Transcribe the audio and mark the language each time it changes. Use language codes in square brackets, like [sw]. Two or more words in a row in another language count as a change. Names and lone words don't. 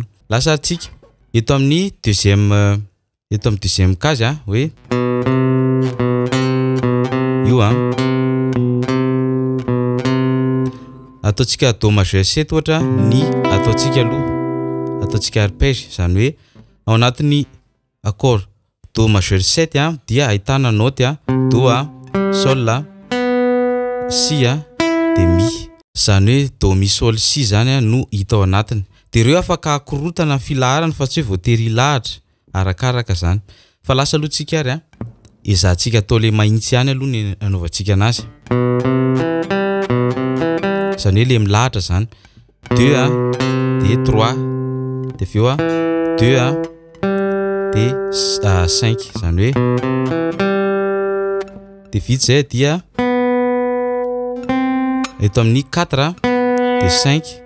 [mg] Lasa atsika eto amin'ny [fr] deuxième case [mg] hoe io ataotsika [fr] do majeur 7 [mg] ohatra ny ataotsika aloha ataotsika arpège zany hoe ao anatin'ny [fr] accord do majeur 7 [mg] dia ahitana note do sol si de mi. Zany hoe do mi sol si zany no hita ao anatiny. De ireo afaka akorotana ny filaharany fa tsy hoe voatery ilahatra arakaraka zany. Fa lasa aloha tsika ary ezahantsika atao le mahitsy ihany aloha ny anaovantsika anazy. Zany hoe le milahatra zany 2 de 3 de aveo 2 de 5 zany hoe de vita zay dia eto amin'ny 4 de 5